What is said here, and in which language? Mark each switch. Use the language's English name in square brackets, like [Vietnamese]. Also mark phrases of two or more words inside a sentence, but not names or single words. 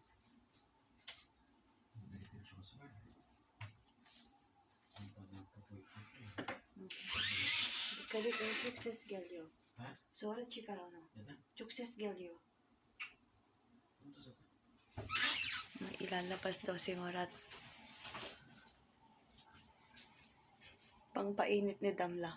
[Turkish] Elektrik sobası var ya. Ondan kafayı koysun ya. Dikkat et, çok ses geliyor. He? Sonra çıkar onu. Neden? Çok ses geliyor. Onu da zaten. [Filipino] Ilalabas daw si Murat. Pangpainit ni Damla.